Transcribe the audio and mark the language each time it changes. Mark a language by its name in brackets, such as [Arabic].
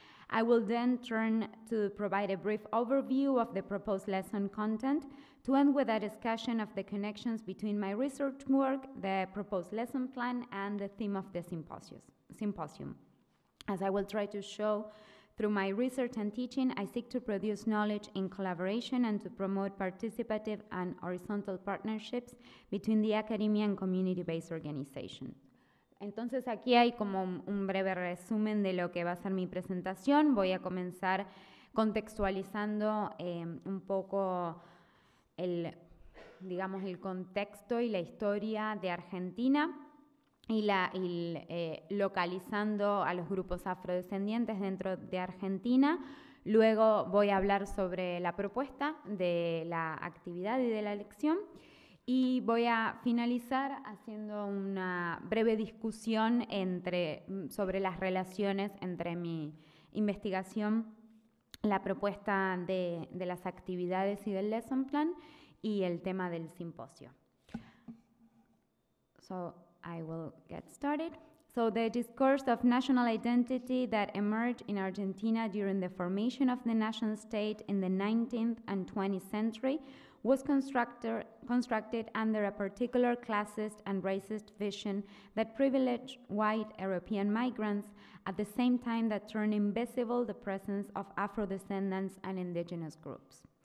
[English] I will then turn to provide a brief overview of the proposed lesson content to end with a discussion of the connections between my research work, the proposed lesson plan, and the theme of the symposium. As I will try to show, through my research and teaching, I seek to produce knowledge in collaboration and to promote participative and horizontal partnerships between the academia and community-based organizations. [Spanish] Entonces aquí hay como un breve resumen de lo que va a ser mi presentación. Voy a comenzar contextualizando un poco el contexto y la historia de Argentina y localizando a los grupos afrodescendientes dentro de Argentina. Luego voy a hablar sobre la propuesta de la actividad y de la lección y voy a finalizar haciendo una breve discusión sobre las relaciones entre mi investigación, la propuesta de las actividades y del lesson plan y el tema del simposio. [English] So I will get started. So the discourse of national identity that emerged in Argentina during the formation of the nation state in the 19th and 20th century was constructed under a particular classist and racist vision that privileged white European migrants at the same time that turned invisible the presence of Afro-descendants and indigenous groups.